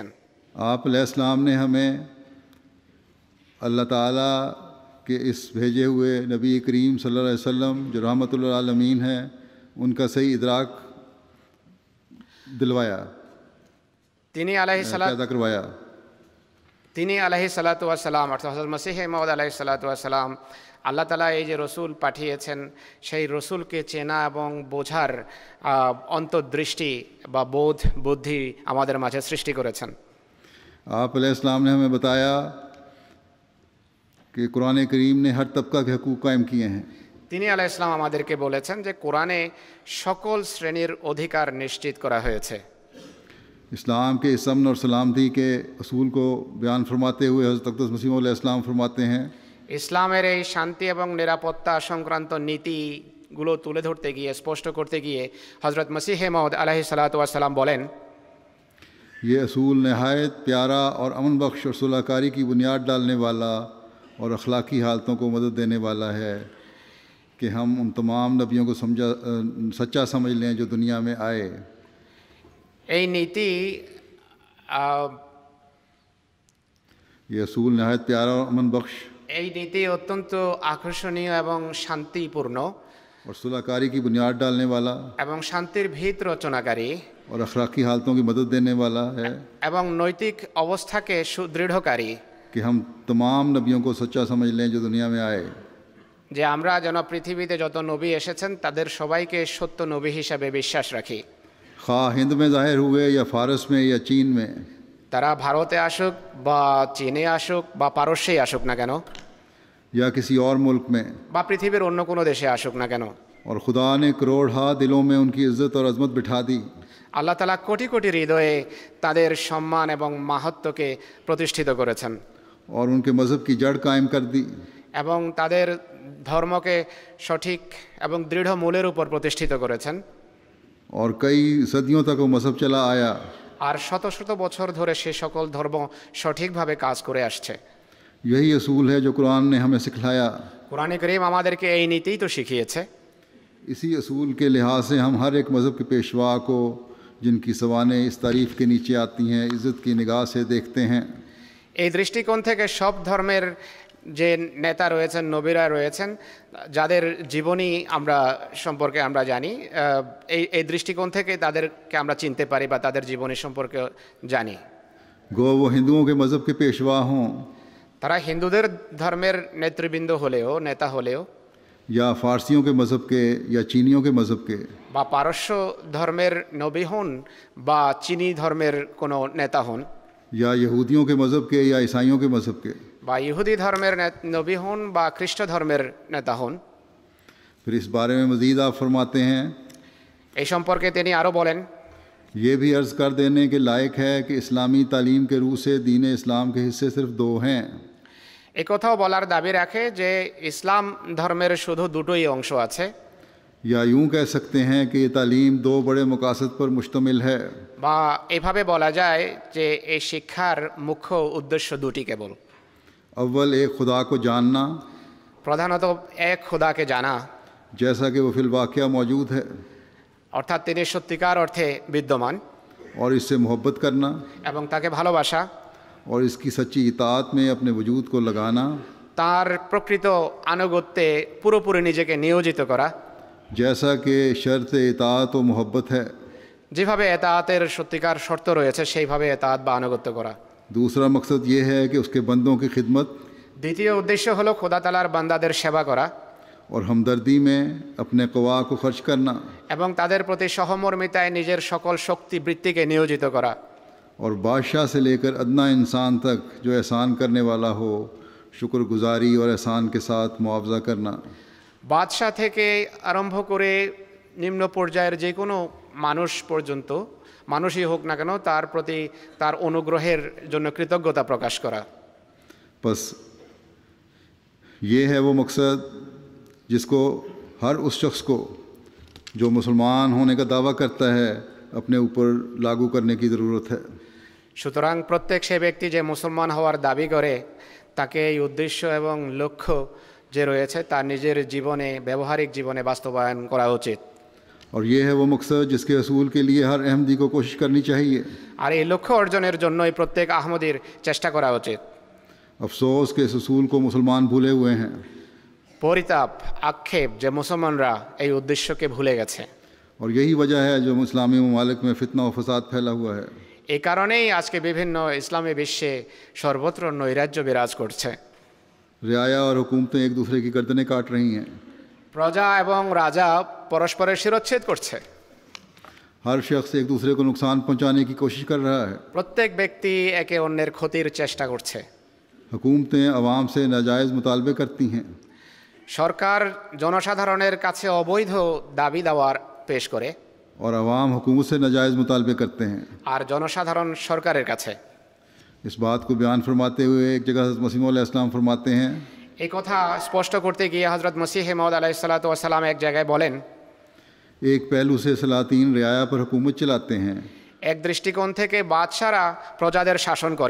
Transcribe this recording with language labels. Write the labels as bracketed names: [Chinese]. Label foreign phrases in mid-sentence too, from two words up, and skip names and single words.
[Urdu] آپ [Arabic] علیہ السلام [Urdu] نے ہمیں اللہ تعالیٰ کے اس بھیجے ہوئے نبی کریم [Arabic] صلی اللہ علیہ وسلم [Urdu] جو [Arabic] رحمۃ للعالمین [Urdu] ہیں ان کا صحیح ادراک دلوایا، [Bangla] তিনি [Urdu] پیدا کروایا۔ [Arabic] عليه الصلاة والسلام [Bangla] অর্থাৎ হযরত মসিহ মাউদ [Arabic] عليه الصلاة والسلام, [Bangla] আল্লাহ তাআলা এই যে রসুল পাঠিয়েছেন সেই রসুলকে চেনা এবং বোঝার অন্তর্দৃষ্টি বা বোধ বুদ্ধি আমাদের মাঝে সৃষ্টি করেছেন। [Urdu] آپ [Arabic] علیہ السلام [Urdu] نے ہمیں بتایا کہ قرآن کریم نے ہر طبقہ کے حقوق قائم کیے ہیں۔ [Bangla] তিনি [Arabic] عليه السلام [Bangla] আমাদেরকে বলেছেন যে কোরআনে সকল শ্রেণীর অধিকার নিশ্চিত করা হয়েছে। [Urdu] اسلام کے اس امن اور سلامتی کے اصول کو بیان فرماتے ہوئے حضرت اقدس مسیح [Arabic] علیہ السلام [Urdu] فرماتے ہیں [Bangla] ইসলামের এই শান্তি এবং নিরাপত্তা সংক্রান্ত নীতিগুলো তুলে ধরতে গিয়ে, স্পষ্ট করতে গিয়ে হযরত মসিহ মাউদ [Arabic] عليه الصلاة والسلام [Bangla] বলেন, [Urdu] یہ اصول نہایت پیارا اور امن بخش اور صلح کاری کی بنیاد ڈالنے والا اور اخلاقی حالتوں کو مدد دینے والا ہے کہ ہم ان تمام نبیوں کو سچا سمجھ لیں جو دنیا میں آئے۔ [Bangla] এই নীতি [Urdu] یہ اصول نہایت پیارا اور امن بخش [Bangla] এই নীতি অত্যন্ত আকর্ষণীয় এবং শান্তিপূর্ণ [Urdu] اور صلح کاری کی بنیاد ڈالنے والا [Bangla] এবং শান্তির ভিত রচনাকারী [Urdu] اور اخلاقی حالتوں کی مدد دینے والا ہے [Bangla] এবং নৈতিক অবস্থাকে সুদৃঢ়কারী, [Urdu] کہ ہم تمام نبیوں کو سچا سمجھ لیں جو دنیا میں آئے۔ [Bangla] যে আমরা যেন পৃথিবীতে যত নবী এসেছেন তাদের সবাইকে সত্য নবী হিসাবে বিশ্বাস রাখি। [Urdu] خواہ ہند میں ظاہر ہوئے یا فارس میں یا چین میں، [Bangla] তারা ভারতে আসুক বা চীনে আসুক বা পারস্যেই আসুক না কেন, [Urdu] یا کسی اور ملک میں، [Bangla] বা পৃথিবীর অন্য কোনো দেশে আসুক না কেন, [Urdu] اور خدا نے کروڑہا دلوں میں ان کی عزت اور عظمت بٹھا دی۔ [Bangla] আল্লাহ তাআলা কোটি কোটি হৃদয়ে তাদের সম্মান এবং মাহাত্ম্যকে প্রতিষ্ঠিত করেছেন [Urdu] اور ان کے مذہب کی جڑ قائم کر دی، [Bangla] এবং তাদের ধর্মকে সঠিক এবং দৃঢ় মূলের উপর প্রতিষ্ঠিত করেছেন। [Urdu] اور کئی صدیوں تک وہ مذہب چلا آیا۔ [Bangla] আর শত শত বছর ধরে সে সকল ধর্ম সঠিকভাবে কাজ করে আসছে। [Urdu] یہی اصول ہے جو قرآن نے ہمیں سکھلایا۔ [Bangla] কোরআনে কারীম আমাদেরকে এই নীতিই তো শিখিয়েছে। [Urdu] اسی اصول کے لحاظ سے ہم ہر ایک مذہب کے پیشوا کو، جن کی سوانح اس تعریف کے نیچے آتی ہیں، عزت کی نگاہ سے دیکھتے ہیں۔ [Bangla] এই দৃষ্টিকোণ থেকে সব ধর্মের যে নেতা রয়েছেন, নবীরা রয়েছেন, যাদের জীবনী সম্পর্কে আমরা জানি, এই দৃষ্টিকোণ থেকে তাদেরকে আমরা চিনতে পারি বা তাদের জীবনী সম্পর্কে জানি। [Urdu] گو وہ ہندوؤں کے مذہب کے پیشوا ہوں [Bangla] তারা হিন্দুদের ধর্মের নেতৃবৃন্দ হলেও, নেতা হলেও, [Urdu] یا فارسیوں کے مذہب کے یا چینیوں کے مذہب کے، [Bangla] বা পারস্য ধর্মের নবী হন বা চীনী ধর্মের কোনো নেতা হন, [Urdu] یا یہودیوں کے مذہب کے یا عیسائیوں کے مذہب کے۔ [Bangla] বা ইহুদি ধর্মের নবী হন বা খ্রিস্ট ধর্মের নেতা হন। [Urdu] پھر اس بارے میں مزید آپ فرماتے ہیں، [Bangla] এই সম্পর্কে তিনি আরও বলেন, [Urdu] یہ بھی عرض کر دینے کے لائق ہے کہ اسلامی تعلیم کے روح سے دین اسلام کے حصے صرف دو ہیں۔ [Bangla] এই কথাও বলার দাবি রাখে যে ইসলাম ধর্মের শুধু দুটোই অংশ আছে, [Urdu] یا یوں کہہ سکتے ہیں کہ یہ تعلیم دو بڑے مقاصد پر مشتمل ہے۔ [Bangla] বা এভাবে বলা যায় যে এই শিক্ষার মুখ্য উদ্দেশ্য দুটি কেবল। [Urdu] اول ایک خدا کو جاننا، [Bangla] প্রধানত এক খোদাকে জানা, [Urdu] جیسا کہ وہ فی الواقعہ موجود ہے، [Bangla] অর্থাৎ তিনি সত্যিকার অর্থে বিদ্যমান, [Urdu] اور اس سے محبت کرنا، [Bangla] এবং তাকে ভালোবাসা, [Urdu] اور اس کی سچی اطاعت میں اپنے وجود کو لگانا، [Bangla] তার প্রকৃত আনুগত্যে পুরোপুরি নিজেকে নিয়োজিত করা, [Urdu] جیسا کہ شرط اطاعت و محبت ہے۔ [Bangla] যেভাবে এতাআতের সত্যিকার শর্ত রয়েছে সেইভাবে এতাআত বা আনুগত্য করা। [Urdu] دوسرا مقصد یہ ہے کہ اس کے بندوں کی خدمت [Bangla] দ্বিতীয় উদ্দেশ্য হলো খোদা তাআলার বান্দাদের সেবা করা [Urdu] اور ہمدردی میں اپنے قوا کو خرچ کرنا، [Bangla] এবং তাদের প্রতি সহমর্মিতায় নিজের সকল শক্তি বৃত্তিকে নিয়োজিত করা। [Urdu] اور بادشاہ سے لے کر ادنا انسان تک جو احسان کرنے والا ہو، شکر گزاری اور احسان کے ساتھ معاوضہ کرنا۔ [Bangla] বাদশাহ থেকে আরম্ভ করে নিম্ন পর্যায়ের যে কোনো মানুষ পর্যন্ত, মানুষই হোক না কেন, তার প্রতি তার অনুগ্রহের জন্য কৃতজ্ঞতা প্রকাশ করা। [Urdu] بس یہ ہے وہ مقصد جس کو ہر اس شخص کو جو مسلمان ہونے کا دعویٰ کرتا ہے اپنے اوپر لاگو کرنے کی ضرورت ہے. [Bangla] সুতরাং প্রত্যেক সে ব্যক্তি যে মুসলমান হওয়ার দাবি করে তাকে এই উদ্দেশ্য এবং লক্ষ্য যে রয়েছে তার নিজের জীবনে, ব্যবহারিক জীবনে বাস্তবায়ন করা উচিত। [Urdu] اور یہ ہے وہ مقصد جس کے اصول کے لیے ہر احمدی کو کوشش کرنی چاہیے. [Bangla] আর এই লক্ষ্য অর্জনের জন্যই প্রত্যেক আহমদীর চেষ্টা করা উচিত। [Urdu] افسوس کہ اس اصول کو مسلمان بھولے ہوئے ہیں. [Bangla] পরিতাপ, আক্ষেপ যে মুসলমানরা এই উদ্দেশ্যকে ভুলে গেছে। [Urdu] اور یہی وجہ ہے جو اسلامی ممالک میں فتنہ اور فساد پھیلا ہوا ہے. [Bangla] এই কারণেই আজকে বিভিন্ন ইসলামী বিশ্বে সর্বত্র নৈরাজ্য বিরাজ করছে। [Urdu] رعایا اور حکومتیں ایک دوسرے کی گردنیں کاٹ رہی ہیں. [Bangla] প্রজা এবং রাজা পরস্পরের শিরচ্ছেদ করছে। [Urdu] ہر شخص ایک دوسرے کو نقصان پہنچانے کی کوشش کر رہا ہے. [Bangla] প্রত্যেক ব্যক্তি একে অন্যের ক্ষতির চেষ্টা করছে। [Urdu] حکومتیں عوام سے ناجائز مطالبے کرتی ہیں. [Bangla] সরকার জনসাধারণের কাছে অবৈধ দাবি দাওয়ার পেশ করে [Urdu] اور عوام حکومت سے ناجائز مطالبے کرتے ہیں. [Bangla] আর জনসাধারণ সরকারের কাছে। [Urdu] اس بات کو بیان فرماتے ہوئے ایک جگہ حضرت مسیح موعود علیہ السلام فرماتے ہیں, [Bangla] এই কথা স্পষ্ট করতে গিয়ে হযরত মসিহ মাউদ [Arabic] عليه الصلاة والسلام [Bangla] এক জায়গায় বলেন, [Urdu] ایک پہلو سے سلاطین رعایا پر حکومت چلاتے ہیں [Bangla] এক দৃষ্টিकोण থেকে বাদশারা প্রজাদের শাসন করে